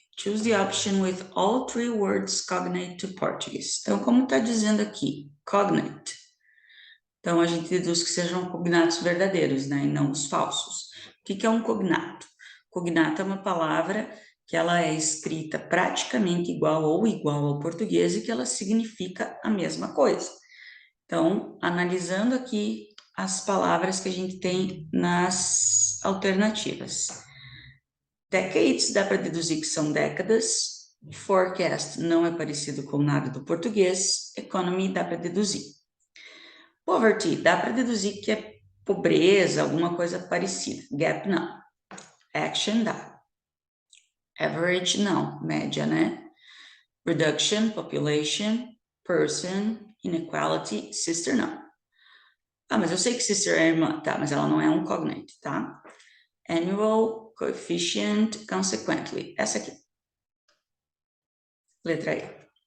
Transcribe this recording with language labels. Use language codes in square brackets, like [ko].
[en] Choose the option with all three words cognate to Portuguese. [pt] Então, como está dizendo aqui, cognate. Então, a gente deduz que sejam cognatos verdadeiros, né, e não os falsos. O que é um cognato? Cognato é uma palavra que ela é escrita praticamente igual ou igual ao português e que ela significa a mesma coisa. Então, analisando aqui as palavras que a gente tem nas alternativas. Decades dá para deduzir que são décadas. Forecast não é parecido com nada do português. Economy dá para deduzir. Poverty dá para deduzir que é pobreza, alguma coisa parecida. Gap não. Action dá. Average não, média, né? Reduction, population, person, inequality, sister não. Ah, mas eu sei que sister é irmã, tá? Mas ela não é um cognate, tá? Annual, coefficient, consequently. Essa aqui. Letra E.